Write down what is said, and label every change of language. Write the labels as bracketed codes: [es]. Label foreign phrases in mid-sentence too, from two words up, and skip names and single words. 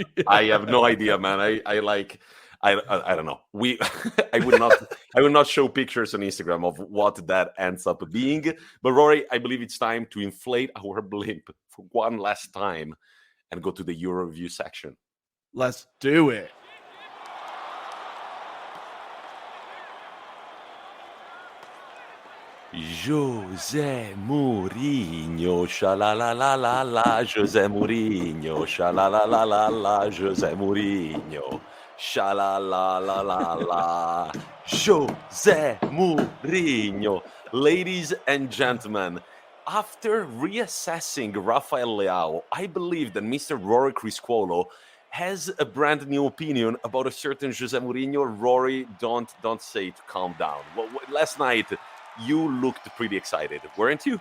[en] I have no idea, man. I don't know. I will not show pictures on Instagram of what that ends up being. But Rory, I believe it's time to inflate our blimp for one last time and go to the EuroReview section. Let's do it. José Mourinho, sha-la-la-la-la-la, José Mourinho, sha-la-la-la-la-la, José Mourinho, sha-la-la-la-la-la, José Mourinho. Ladies and gentlemen, after reassessing Rafael Leao, I believe that Mr. Rory Criscuolo has a brand new opinion about a certain José Mourinho. Rory, don't say to calm down. Last night, you looked pretty excited, weren't you?